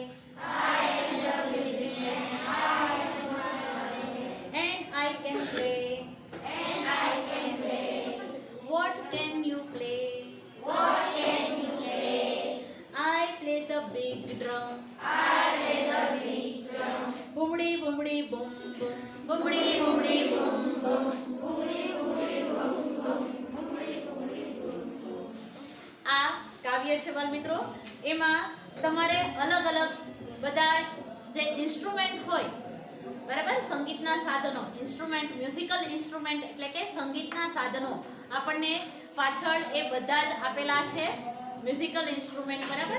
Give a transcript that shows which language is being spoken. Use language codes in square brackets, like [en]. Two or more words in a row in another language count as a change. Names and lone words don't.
[en] I am the music man, I am far away. and I can play. And I can play. What can you play? What can you play? I play the big drum. I play the big drum. Boomity boomity boom boom. Boomity boomity boom boom. Boomity boomity boom boom. Boomity boomity boom boom. [gu] આ કાવ્ય છે બાળ મિત્રો, એમાં તમારે અલગ અલગ બધા જે ઇન્સ્ટ્રુમેન્ટ હોય, બરાબર, સંગીતના સાધનો, ઇન્સ્ટ્રુમેન્ટ, [en] musical instrument [gu] એટલે કે સંગીતના સાધનો આપણને પાછળ એ બધા જ આપેલા છે, [en] musical instrument, [gu] બરાબર.